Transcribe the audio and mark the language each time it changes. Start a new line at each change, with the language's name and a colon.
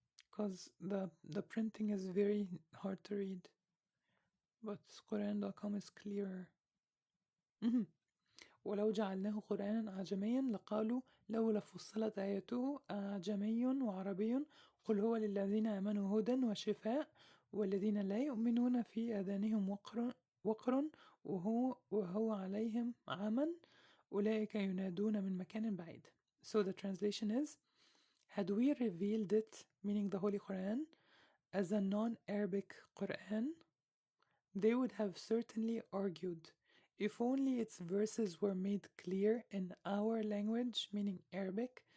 English: Because the printing is very hard to read, but Quran.com is clearer.
Arabic: ولو جعلناه قرآنا أعجميا لقالوا لولا فصلت آياته أعجمي وعربي قل هو للذين آمنوا هدى وشفاء والذين لا يؤمنون في آذانهم وقر وهو عليهم عمى أولئك ينادون من مكان بعيد.
English: So the translation is, had we revealed it, meaning the Holy Quran, as a non-Arabic Quran, they would have certainly argued. If only its verses were made clear in our language, meaning Arabic.